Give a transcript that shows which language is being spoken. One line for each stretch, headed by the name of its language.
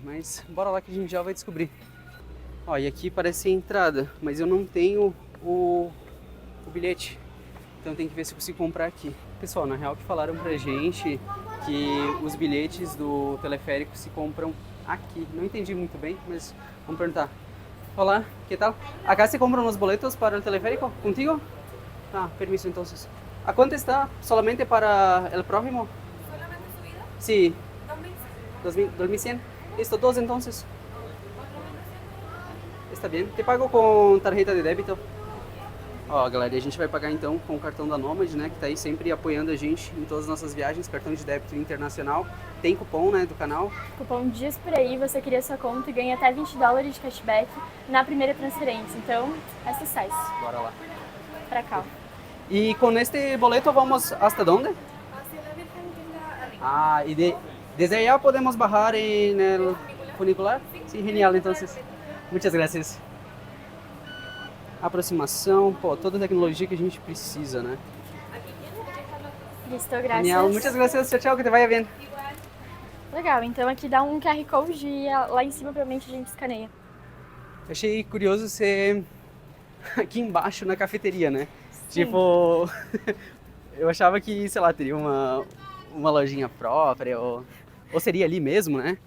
Portuguese: Mas bora lá que a gente já vai descobrir. Ó, e aqui parece a entrada, mas eu não tenho o bilhete. Então tem que ver se eu consigo comprar aqui. Pessoal, na real que falaram pra gente que os bilhetes do teleférico se compram aqui. Não entendi muito bem, mas vamos perguntar. Olá,
Spanish: que tal? Acá se compram los boletos para el teleférico? ¿Contigo? Ah, permiso entonces. ¿A cuánto está? ¿Solamente para el próximo? ¿Solamente subida? Sí, 2100. 2100. Listo, dos entonces. Está bien. Te pago com tarjeta de débito.
Portuguese: Ó, galera, a gente vai pagar então com o cartão da Nomad, né, que tá aí sempre apoiando a gente em todas as nossas viagens, cartão de débito internacional. Tem cupom, né, do canal. Cupom Dias Por Aí, você cria sua conta e ganha até $20 de cashback na primeira transferência. Então, é sucesso. Bora lá. Pra cá. E com
Spanish: este boleto vamos hasta dónde? Hacia la Virgen que está arriba. Ah, y desde allá podemos bajar en el funicular? Sí, genial, entonces. Muchas gracias.
Portuguese: Aproximação, pô, toda a tecnologia que a gente precisa, né?
Spanish: Listo,
Portuguese: graças.
Spanish: Genial, muchas gracias,
Portuguese: tchau, tchau,
Spanish: que te vaya bien.
Portuguese: Legal, então aqui dá um QR Code e lá em cima provavelmente a gente escaneia. Achei curioso ser aqui embaixo na cafeteria, né? Sim. Tipo, Eu achava que, sei lá, teria uma lojinha própria, ou seria ali mesmo, né?